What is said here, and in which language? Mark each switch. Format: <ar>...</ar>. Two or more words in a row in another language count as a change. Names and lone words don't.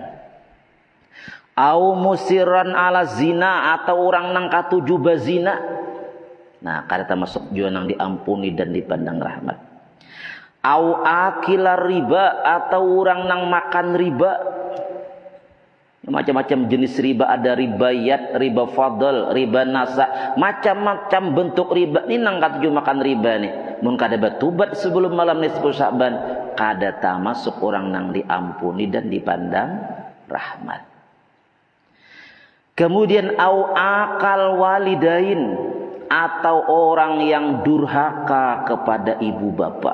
<ar>أو مصرا على الزنا,</ar> <bjn>atau orang nang katuju bazina. Nah, kada termasuk juga nang diampuni dan dipandang rahmat.</bjn> <ar>أو آكل الربا,</ar> <bjn>atau orang nang makan riba. Macam-macam jenis riba, ada ribayat, riba fadl, riba nasa, macam-macam bentuk riba. Ini nang katuju makan riba nih. Mun kada bertobat sebelum malam nisfu Sya'ban, kada termasuk orang nang diampuni dan dipandang rahmat.</bjn> <id>Kemudian</id> <ar>أو عاق الوالدين,</ar> <id>atau orang yang durhaka kepada ibu bapak.</id>